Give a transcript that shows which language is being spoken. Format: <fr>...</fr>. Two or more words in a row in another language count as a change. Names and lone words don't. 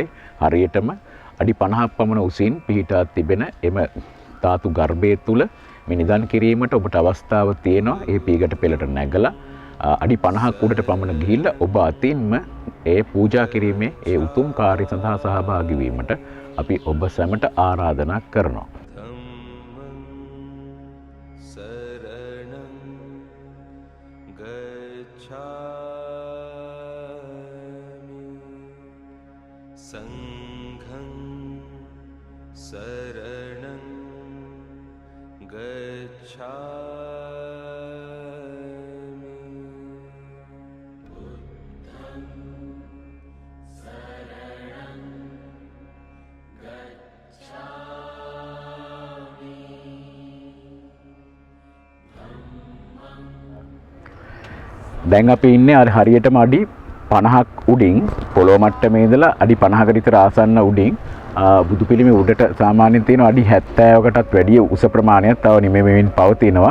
<si>හරියටම අඩි 50ක් පමණ උසින් පිහිටා තිබෙන එම ධාතු ගර්භය තුල මේ නිදන් කිරීමට ඔබට අවස්ථාව තියෙනවා. ඒ පීගට පෙළට නැගලා අඩි 50ක් උඩට පමණ ගිහිල්ලා ඔබ අතින්ම ඒ පූජා කිරීමේ ඒ උතුම් කාර්ය සඳහා සහභාගී වීමට අපි ඔබ සැමට ආරාධනා කරනවා.</si> <pi>संघं शरणं गच्छामि बुद्धं शरणं गच्छामि</pi> <si>දැන් අපි ඉන්නේ අර හරියටම අඩි 50ක් උඩින් පොළොව මට්ටමේ ඉඳලා අඩි 50කට විතර ආසන්න උඩින් බුදු පිළිමේ උඩට සාමාන්‍යයෙන් තියෙන අඩි 70කටත් වැඩිය උස ප්‍රමාණයක් තව නිමෙමින් පවතිනවා.</si>